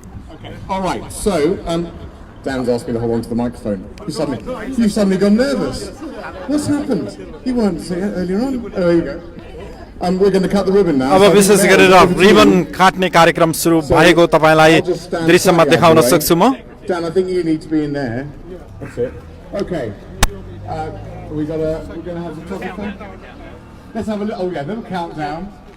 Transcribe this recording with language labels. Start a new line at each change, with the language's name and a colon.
English: Okay. All right. So Dan's asked me to hold on to the microphone. You've suddenly gone nervous. What's happened? You weren't saying it earlier on. Oh, there you go. We're going to cut the ribbon now.
Nepali: अब विशेष गरेर ribbon काट्ने कार्यक्रम सुरु भएको तपाईलाई दृश्यमा देखाउन सक्छु म.
English: Dan, I think you need to be in there. That's it. Okay. We're going to have some photography. Let's have a little countdown.